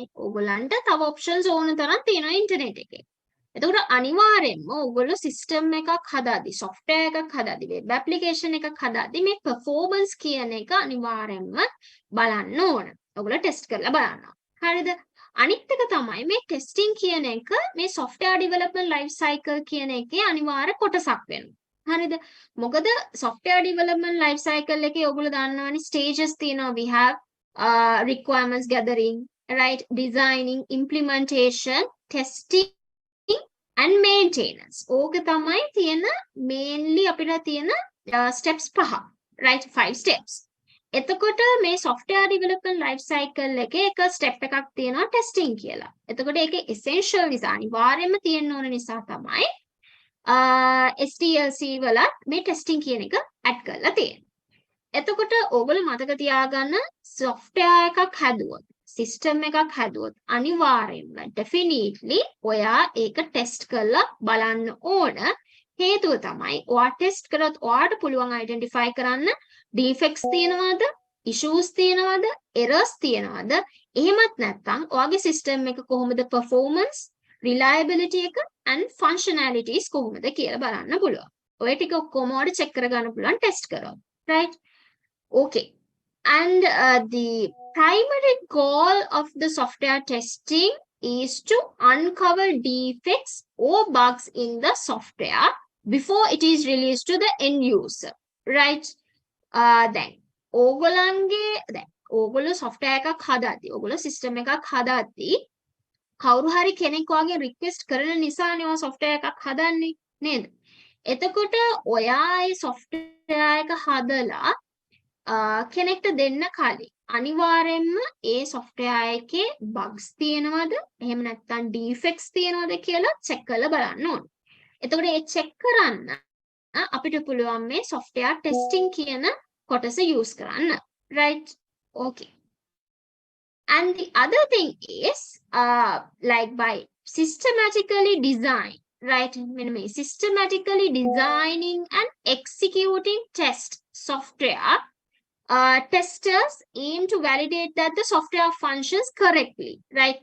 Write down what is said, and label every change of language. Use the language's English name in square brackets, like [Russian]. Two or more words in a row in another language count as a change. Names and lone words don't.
[Sinhala] ඔයගොල්ලන්ට තව options ඕන තරම් තියෙනවා internet එකේ. එතකොට අනිවාර්යයෙන්ම ඔයගොල්ලෝ system එකක් හදාදී software එකක් හදාදී [English] web application [Sinhala] එකක් හදාදී මේ performance කියන එක අනිවාර්යයෙන්ම බලන්න ඕන. ඔයගොල්ලෝ test කරලා බලන්න. හරිද? අනිත් එක තමයි මේ testing කියන එක මේ [English] software development life cycle [Sinhala] කියන එකේ අනිවාර්ය කොටසක් වෙනවා. හරිද? මොකද [English] software development life cycle [Sinhala] එකේ ඔයගොල්ලෝ දන්නවනේ stages තියෙනවා. [English] We have requirements gathering, right? Designing, implementation, testing and maintenance. [Sinhala] ඕක තමයි තියෙන mainly අපිට තියෙන steps පහ. [English] Right? 5 steps. [Sinhala] එතකොට මේ [English] software development life cycle [Sinhala] එකේ එක step එකක් තියෙනවා testing කියලා. එතකොට ඒකේ essential නිසා අනිවාර්යයෙන්ම තියෙන්න ඕන නිසා තමයි SDLC වලත් මේ testing කියන එක add කරලා තියෙන්නේ. එතකොට ඕගොල්ලෝ මතක තියාගන්න software එකක් හැදුවොත් system එකක් හැදුවොත් අනිවාර්යයෙන්ම definitely ඔයා ඒක test කරලා බලන්න ඕන. හේතුව තමයි ඔයා test කරොත් ඔයාට පුළුවන් identify කරන්න defects තියෙනවද, issues තියෙනවද, errors තියෙනවද, එහෙමත් නැත්නම් ඔයාගේ system එක කොහොමද [English] performance, reliability [Sinhala] එක [English] and functionalities [Sinhala] කොහොමද කියලා බලන්න පුළුවන්. ඔය ටික ඔක්කොම ඔයාලට check කරගන්න පුළුවන් test කරොත්. [English] Right? Okay. And the primary goal of the software testing is to uncover defects or bugs in the software before it is released to the end user. Right? Then [Sinhala] ඕගොල්ලෝ software එකක් හදාද්දී ඕගොල්ලෝ system එකක් හදාද්දී කවුරු හරි කෙනෙක් වගේ request කරන නිසානේ ඔය software එකක් හදන්නේ නේද? එතකොට ඔයා ඒ software එක හදලා කෙනෙක්ට දෙන්න කලින් අනිවාර්යයෙන්ම ඒ software එකේ bugs තියෙනවද එහෙම නැත්නම් defects තියෙනවද කියලා check කරලා බලන්න ඕනේ. එතකොට ඒ check කරන්න අපිට පුළුවන් මේ [English] software testing [Sinhala] කියන කොටස use කරන්න. [English] Right? Okay. And the other thing is like by systematically design, right? Systematically designing and executing test software, testers aim to validate that the software functions correctly, right?